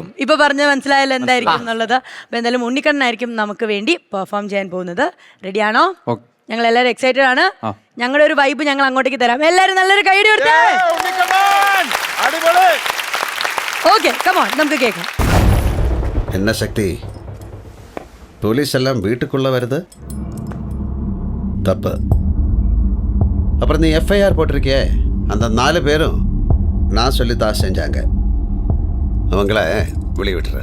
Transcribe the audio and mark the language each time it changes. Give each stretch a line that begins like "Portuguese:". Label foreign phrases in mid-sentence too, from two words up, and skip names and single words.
Malayalam: ഇപ്പൊ പറഞ്ഞ മനസ്സിലായല്ലോ എന്തായിരിക്കും എന്നുള്ളത്. അപ്പൊ എന്തായാലും ഉണ്ണിക്കണ്ണനായിരിക്കും നമുക്ക് വേണ്ടി പെർഫോം ചെയ്യാൻ പോകുന്നത്. റെഡിയാണോ? ഞങ്ങൾ എല്ലാവരും എക്സൈറ്റഡ് ആണ്. ഞങ്ങളുടെ ഒരു വൈബ് ഞങ്ങൾ അങ്ങോട്ടേക്ക് തരാം. എല്ലാവരും നല്ലൊരു കൈഡി കൊടുത്തേ.
English: okay, come on,
Malayalam: നമുക്ക് കേൾക്കാം.
Tamil: என்ன சக்தி, போலீஸ் எல்லாம் வீட்டுக்குள்ள வருது, தப்பு. அப்புறம் நீ FIR போட்டிருக்கியே, அந்த 4 பேரும் நான் சொல்லித்தான் செஞ்சாங்க. அவங்கள வெளியே விட்டுற